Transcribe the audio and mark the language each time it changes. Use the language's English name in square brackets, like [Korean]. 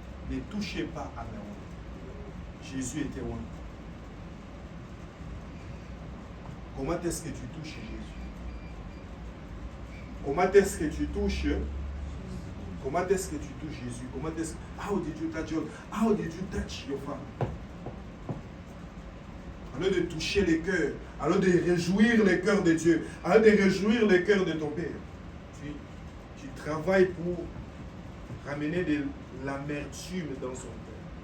[French] Ne touchez pas à mes oins. Jésus était loin. Comment est-ce que tu touches Jésus? Comment est-ce que tu touches? Comment est-ce que tu touches Jésus? Comment est-ce? [English] How did you touch your? How did you touch your father? [French] au lieu de toucher les cœurs, au lieu de réjouir les cœurs de Dieu, au lieu de réjouir les cœurs de ton Père, tu travailles pour ramener de l'amertume dans son cœur.